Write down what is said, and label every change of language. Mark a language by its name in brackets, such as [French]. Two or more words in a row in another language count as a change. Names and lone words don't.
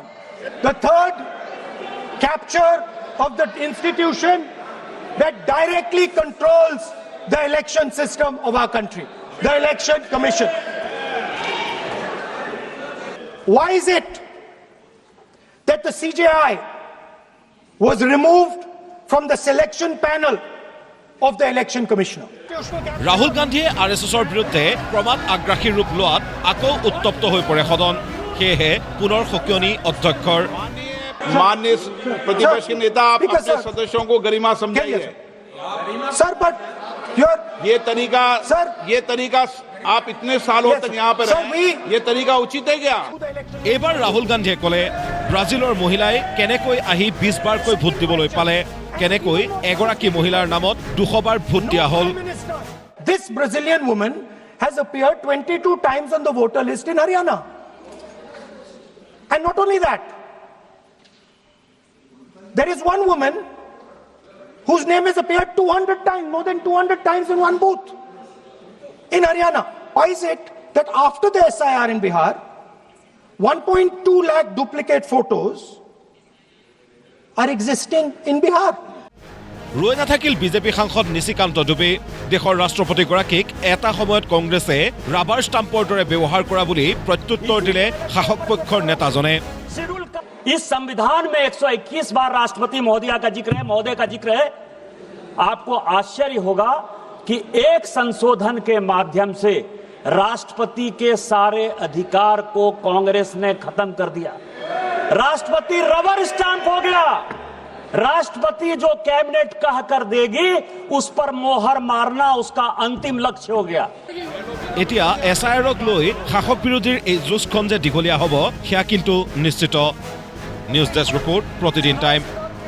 [English] The third, capture of the institution that directly controls the election system of our country, the Election Commission. Why is it that the CJI was removed from the selection panel of the Election Commissioner? [Assamese] ৰাহুল গান্ধীয়ে আৰএছএছৰ বিৰুদ্ধে প্ৰমাণ আগ্ৰাসী ৰূপ লোৱাত আকৌ উত্তপ্ত হৈ পৰে সদন সেয়েহে পুনৰ সকিয়নি অধ্যক্ষৰ [Hindi] माननीय प्रतिपक्ष के नेता आप अपने सदस्यों को गरिमा समझाइए [English] sir but [Hindi] ये तरीका आप इतने सालों तक यहाँ पर रहे ये तरीका उचित है क्या [Assamese] এইবাৰ ৰাহুল গান্ধীয়ে কলে ব্ৰাজিলৰ মহিলাই কেনেকৈ আহি 20 বাৰকৈ ভোট দিবলৈ পালে কেনেকৈ এগৰাকী মহিলাৰ নামত 200 বাৰ ভোট দিয়া হল [English] This Brazilian woman has appeared 22 times on the voter list in Haryana. And not only that, there is one woman whose name has appeared 200 times, more than 200 times in one booth in Haryana. Why is it that after the SIR in Bihar, 1.2 lakh duplicate photos are existing in Bihar? [Assamese] ৰৈ নাথাকিল বিজেপি সাংসদ নিশিকান্ত দুবে দেশৰ ৰাষ্ট্ৰপতিগৰাকীক এটা সময়ত কংগ্ৰেছে [English] rubber stampৰ [Assamese] দৰে ব্যৱহাৰ কৰা বুলি প্ৰত্যুত্তৰ দিলে শাসক পক্ষৰ নেতাজনে [Hindi] इस संविधान में 121 बार राष्ट्रपति महोदय का जिक्र है। आपको आश्चर्य होगा कि एक संशोधन के माध्यम से राष्ट्रपति के सारे अधिकार को कांग्रेस ने खत्म कर दिया। राष्ट्रपति [English] rubber stamp [Hindi] हो गया। राष्ट्रपति जो कैबिनेट कह कर देगी उस पर मोहर मारना उसका अंतिम लक्ष्य हो गया। [Assamese] এতিয়া এছআইআৰক লৈ শাসক বিৰোধীৰ এই যুঁজখন যে দীঘলীয়া হ'ব সেয়া কিন্তু নিশ্চিত। [English] news desk report, [Assamese] প্ৰতিদিন টাইম।